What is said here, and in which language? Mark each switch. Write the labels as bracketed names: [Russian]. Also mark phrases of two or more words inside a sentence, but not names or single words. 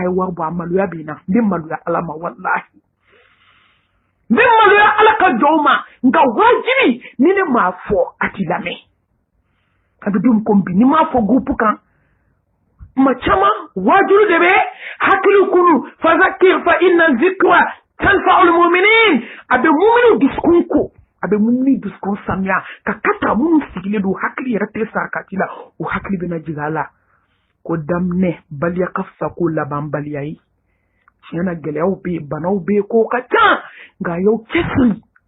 [Bambara] ye wari bɔ a maloya bɛ n na n bɛ maloya ala ma wallahi n bɛ maloya ala ka jɔnw ma nka wajibi ni ne m'a fɔ a t'i lamɛn a bɛ don ko bi ni m'a fɔ groupe kan ma caman wajibi de bɛ hakili kunu [Arabic] فذكر فإن الذكرى تنفع المؤمنين [Bambara] a bɛ muminu dusukun ko a bɛ mumini dusukun sanuya ka kata minnu sigilen don hakili yɛrɛ tɛ sarakati la o hakili bɛna jigin a la ko daminɛ baliya ka fisa ko laban baliya ye tiɲɛ na gɛlɛyaw bɛ yen banaw bɛ yen ko ka ca nka a y'aw cɛsiri